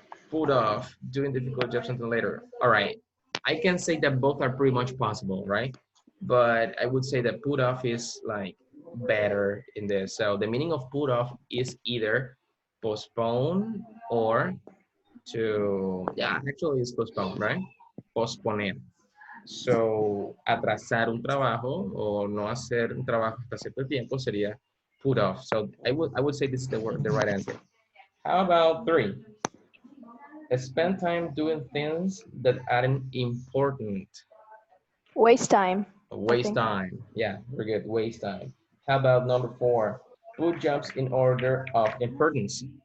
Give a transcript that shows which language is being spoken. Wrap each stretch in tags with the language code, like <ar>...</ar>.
<en>Put off, doing difficult jobs until later. All right. I can say that both are pretty much possible, right? But I would say that put off is like better in this. So the meaning of put off is either postpone or to, yeah, actually it's postpone, right?</en> <es>Posponer. So, atrasar un trabajo o no hacer un trabajo hasta cierto tiempo sería put off.</es> <en>So, I would say this is the right answer. How about 3? Spend time doing things that aren't important. Waste time. Waste time. Yeah, very good. Waste time. How about number 4? Put jobs in order of importance.</en>